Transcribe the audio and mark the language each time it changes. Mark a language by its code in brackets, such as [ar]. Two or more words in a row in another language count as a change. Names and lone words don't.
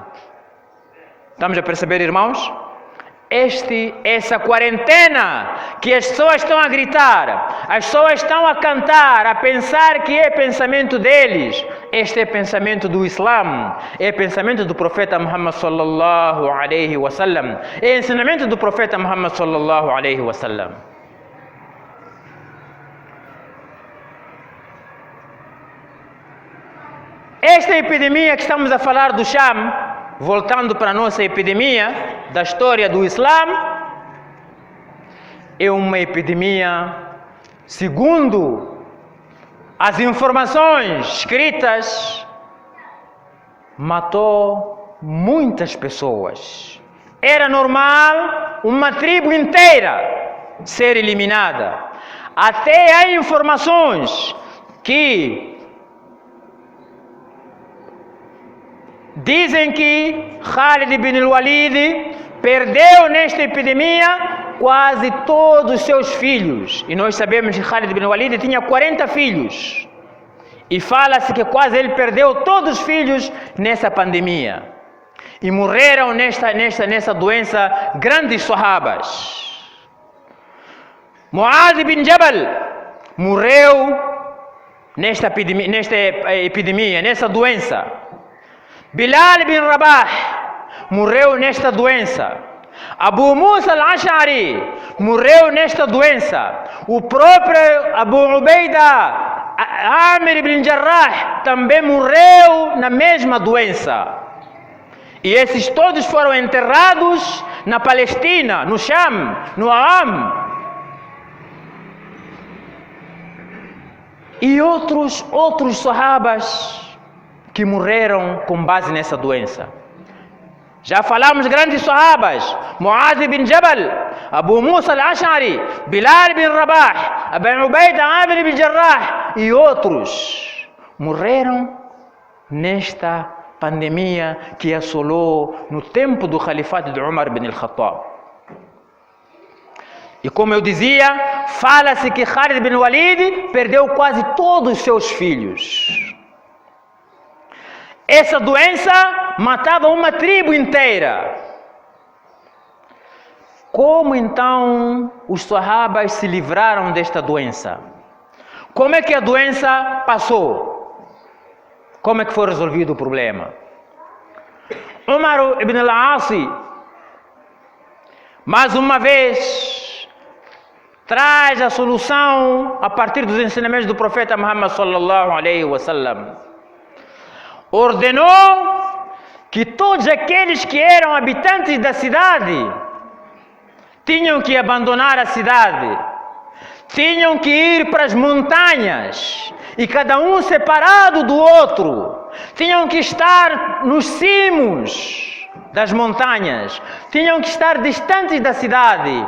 [pt] Estamos a perceber, irmãos? Essa quarentena que as pessoas estão a gritar, as pessoas estão a cantar, a pensar que é pensamento deles. Este é pensamento do Islã, é pensamento do profeta Muhammad [ar] صلى الله عليه وسلم, [pt] é ensinamento do profeta Muhammad [ar] صلى الله عليه وسلم. [pt] Esta epidemia que estamos a falar do Sham, voltando para a nossa epidemia da história do Islã, é uma epidemia, segundo as informações escritas, matou muitas pessoas. Era normal uma tribo inteira ser eliminada. Até há informações que dizem que Khalid ibn al-Walid perdeu nesta epidemia quase todos os seus filhos. E nós sabemos que Khalid ibn al-Walid tinha 40 filhos. E fala-se que quase ele perdeu todos os filhos nessa pandemia. E morreram nessa doença grandes sahabas. Mu'adh ibn Jabal morreu nesta epidemia, nessa doença. Bilal ibn Rabah morreu nesta doença. Abu Musa al-Ash'ari morreu nesta doença. O próprio Abu Ubaida Amir ibn Jarrah também morreu na mesma doença. E esses todos foram enterrados na Palestina, no Sham, no Aam. E outros sahabas que morreram com base nessa doença. Já falamos grandes sahabas, Muaz ibn Jabal, Abu Musa al-Ash'ari, Bilal ibn Rabah, Abu Ubaida Amir ibn Jarrah e outros morreram nesta pandemia que assolou no tempo do califato de Umar ibn al-Khattab. E como eu dizia, fala-se que Khalid ibn Walid perdeu quase todos os seus filhos. Essa doença matava uma tribo inteira. Como então os sahabas se livraram desta doença? Como é que a doença passou? Como é que foi resolvido o problema? Umar ibn al-As, mais uma vez, traz a solução a partir dos ensinamentos do profeta Muhammad [ar] صلى الله عليه وسلم. [pt] Ordenou que todos aqueles que eram habitantes da cidade tinham que abandonar a cidade, tinham que ir para as montanhas, e cada um separado do outro, tinham que estar nos cimos das montanhas, tinham que estar distantes da cidade.